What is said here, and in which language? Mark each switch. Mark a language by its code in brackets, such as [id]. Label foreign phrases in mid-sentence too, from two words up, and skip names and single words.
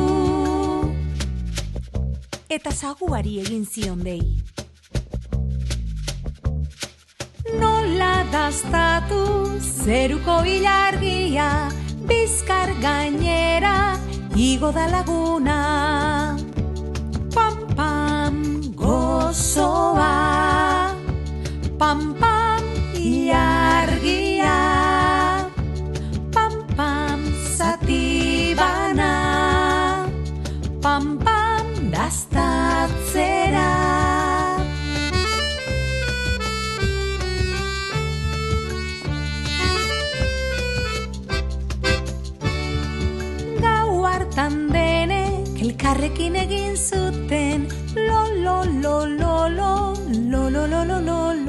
[eu] Eta zaguari egin zion dei. Nola dastatu zeruko ilargia, bizkar gainera igo da laguna. Pam, pam, gozoa, pam, pam, ilargia, pam, pam, zati bana, pam, pam, dastatzera. Gau hartan denek elkarrekin egin zuten lo, lo, lo, lo, lo, lo, lo, lo, lo, lo.